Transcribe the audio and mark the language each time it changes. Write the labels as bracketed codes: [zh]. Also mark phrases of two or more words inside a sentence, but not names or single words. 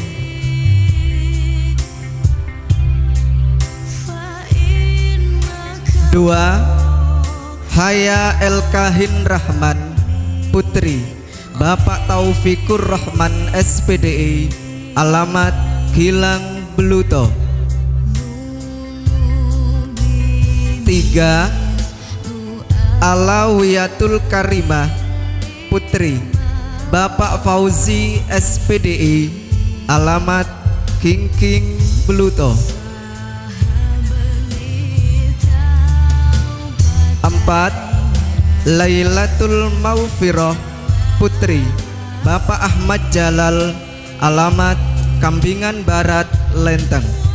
[id] 2 Haya El Kahin Rahman, putri Bapak Taufikur Rahman, SPDI, alamat Gilang, Bluto. 3 Alawiyatul Karimah, putri Bapak Fauzi, SPDI, alamat King Bluto. 4 Lailatul Maufirah, putri Bapak Ahmad Jalal, alamat Kambingan Barat, Lenteng.